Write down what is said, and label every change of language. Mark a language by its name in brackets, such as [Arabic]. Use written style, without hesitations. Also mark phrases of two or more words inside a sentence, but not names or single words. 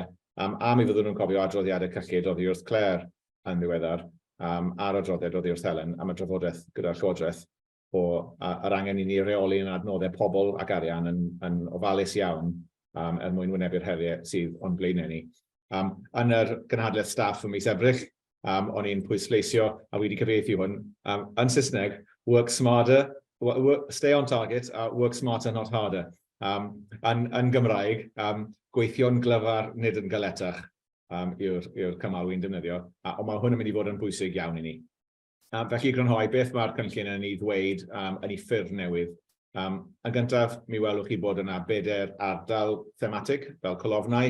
[Welsh] A mi fyddwn nhw'n cofio adroddiadau cyllid oddi wrth Claire yn ddiweddar, a'r adroddiad oddi wrth Helen am y drafodaeth gyda'r Llywodraeth yr angen i ni reoli yn adnoddau pobl ac arian yn ofalus iawn mwyn wynebu'r heriau sydd o'n blaenau ni. Yn yr gynhadledd staff ym mis Ebrill, o'n i'n pwysleisio, a wedi cyfieithu hwn, yn Saesneg, [English] work smarter, stay on target, work smarter, not harder. [Welsh] Yn Gymraeg, gweithio'n glyfar, nid yn galetach yw'r cymal wy'n defnyddio, ond mae hwn yn mynd i fod yn bwysig iawn i ni. Felly grynhoi beth mae'r cynllun yn ei ddweud yn ei ffurf newydd. Yn gyntaf, mi welwch chi bod yna 4 ardal thematig fel colofnau.